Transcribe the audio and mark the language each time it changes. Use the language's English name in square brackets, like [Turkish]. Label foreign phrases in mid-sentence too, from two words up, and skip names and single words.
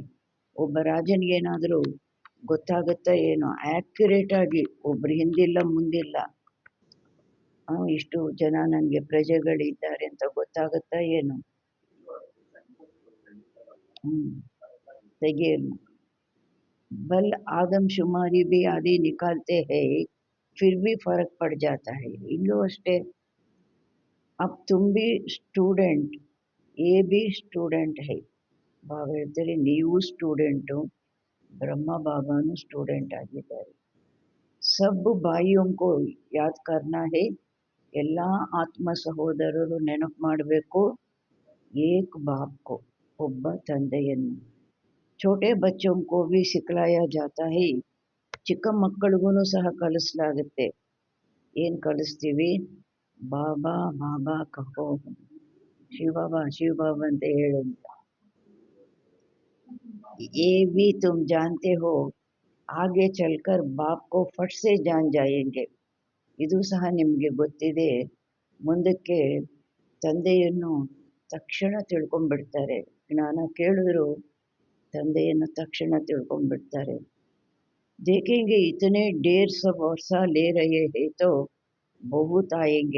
[Kannada] ಒಬ್ಬ ರಾಜನಿಗೇನಾದರೂ ಗೊತ್ತಾಗುತ್ತಾ ಏನೋ ಆ್ಯಕ್ಯುರೇಟ್ ಆಗಿ, ಒಬ್ರು ಹಿಂದಿಲ್ಲ ಮುಂದಿಲ್ಲ, ಇಷ್ಟು ಜನ ನನಗೆ ಪ್ರಜೆಗಳಿದ್ದಾರೆ ಅಂತ ಗೊತ್ತಾಗುತ್ತಾ ಏನು? ತೆಗೆಯಲ್ಲ. [Hindi] बल आदमशुमारी भी आदि निकालते हैं, फिर भी फर्क पड़ जाता है. [Kannada] ಇಲ್ಲೂ ಅಷ್ಟೇ. [Hindi] अब तुम भी स्टूडेंट, ये भी स्टूडेंट है. [Kannada] ಬಾಬಾ ಹೇಳ್ತಾರೆ ನೀವು ಸ್ಟೂಡೆಂಟು, ಬ್ರಹ್ಮ ಬಾಬಾನು ಸ್ಟೂಡೆಂಟ್ ಆಗಿದ್ದಾರೆ. [Hindi] सब भाइयों को याद करना है, [Kannada] ಎಲ್ಲ ಆತ್ಮ ಸಹೋದರರು ನೆನಪು ಮಾಡಬೇಕು. [Hindi] एक बाप को, [Kannada] ಒಬ್ಬ ತಂದೆಯನ್ನು. [Hindi] छोटे बच्चों को भी सिखलाया जाता है, [Kannada] ಚಿಕ್ಕ ಮಕ್ಕಳಿಗೂ ಸಹ ಕಲಿಸಲಾಗುತ್ತೆ. ಏನು ಕಲಿಸ್ತೀವಿ? [Hindi] बाबा बाबा कहो, [Kannada] ಶಿವಬಾಬಾ ಶಿವಬಾಬಾ ಅಂತ ಹೇಳಂತ. [Hindi] ये भी तुम जानते हो, आगे चलकर बाप को फट से जान जाएंगे. [Kannada] ಇದು ಸಹ ನಿಮಗೆ ಗೊತ್ತಿದೆ, ಮುಂದಕ್ಕೆ ತಂದೆಯನ್ನು ತಕ್ಷಣ ತಿಳ್ಕೊಂಡ್ಬಿಡ್ತಾರೆ. ಜ್ಞಾನ ಕೇಳಿದ್ರು ತಂದೆಯನ್ನು ತಕ್ಷಣ ತಿಳ್ಕೊಂಡ್ಬಿಡ್ತಾರೆ. [Hindi] देखेंगे इतने देर सब वर्ष ले रहे हैं तो बहुत आएंगे.